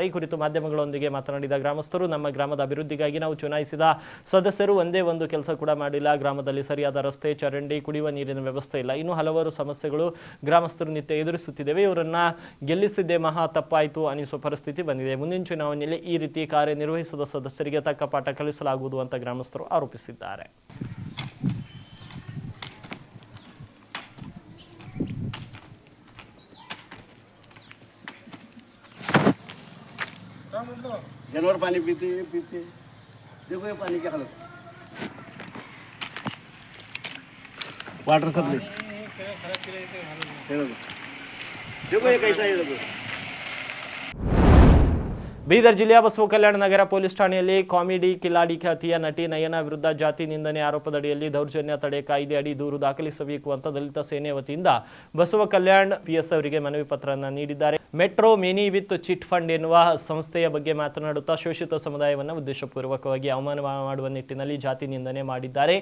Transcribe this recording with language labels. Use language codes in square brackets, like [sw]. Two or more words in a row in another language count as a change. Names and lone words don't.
[kn] ಈ ಕುರಿತು ಮಾಧ್ಯಮಗಳೊಂದಿಗೆ ಮಾತನಾಡಿದ ಗ್ರಾಮಸ್ಥರು, ನಮ್ಮ ಗ್ರಾಮದ ಅಭಿವೃದ್ಧಿಗಾಗಿ ನಾವು ಚುನಾಯಿಸಿದ ಸದಸ್ಯರು ಒಂದೇ ಒಂದು ಕೆಲಸ ಕೂಡ ಮಾಡಿಲ್ಲ. ಗ್ರಾಮದಲ್ಲಿ ಸರಿಯಾದ ರಸ್ತೆ, ಚರಂಡಿ, ಕುಡಿಯುವ ನೀರಿನ ವ್ಯವಸ್ಥೆ ಇಲ್ಲ. ಇನ್ನು ಹಲವಾರು ಸಮಸ್ಯೆಗಳು ಗ್ರಾಮಸ್ಥರು ನಿತ್ಯ ಎದುರಿಸುತ್ತಿದ್ದೇವೆ. ಇವರನ್ನ ಗೆಲ್ಲಿಸಿದ್ದೇ ಮಹಾ ತಪ್ಪಾಯಿತು ಅನಿಸುವ ಪರಿಸ್ಥಿತಿ ಬಂದಿದೆ. ಮುಂದಿನ ಚುನಾವಣೆಯಲ್ಲಿ ಈ ರೀತಿ ಕಾರ್ಯನಿರ್ವಹಿಸಿದ ಸದಸ್ಯರಿಗೆ ತಕ್ಕ ಪಾಠ ಕಲಿಸಲಾಗುವುದು ಅಂತ ಗ್ರಾಮಸ್ಥರು ಆರೋಪಿಸಿದ್ದಾರೆ. [hi] जानवर पानी पीते देखो ये पानी क्या हालत [en] water supply [hi] देखो ये कैसा है देखो. [kn] ಬೀದರ್ ಜಿಲ್ಲೆಯ ಬಸವ ಕಲ್ಯಾಣ ನಗರ ಪೊಲೀಸ್ ಠಾಣೆಯಲ್ಲಿ ಕಾಮಿಡಿ ಕಿಲಾಡಿ ಖ್ಯಾತಿಯ ನಟಿ ನಯನ ವಿರುದ್ಧ ಜಾತಿ ನಿಂದನೆ ಆರೋಪದಡಿಯಲ್ಲಿ ದೌರ್ಜನ್ಯ ತಡೆ ಕಾಯ್ದೆ ಅಡಿ ದೂರು ದಾಖಲಿಸಬೇಕು ಅಂತ ದಲಿತ ಸೇನೆ ವತಿಯಿಂದ ಬಸವ ಕಲ್ಯಾಣ್ PS ಅವರಿಗೆ ಮನವಿ ಪತ್ರವನ್ನು ನೀಡಿದ್ದಾರೆ. ಮೆಟ್ರೋ ಮಿನಿ ವಿತ್ ಚಿಟ್ ಫಂಡ್ ಎನ್ನುವ ಸಂಸ್ಥೆಯ ಬಗ್ಗೆ ಮಾತನಾಡುತ್ತಾ ಶೋಷಿತ ಸಮುದಾಯವನ್ನು ಉದ್ದೇಶಪೂರ್ವಕವಾಗಿ ಅವಮಾನ ಮಾಡುವ ನಿಟ್ಟಿನಲ್ಲಿ ಜಾತಿ ನಿಂದನೆ ಮಾಡಿದ್ದಾರೆ.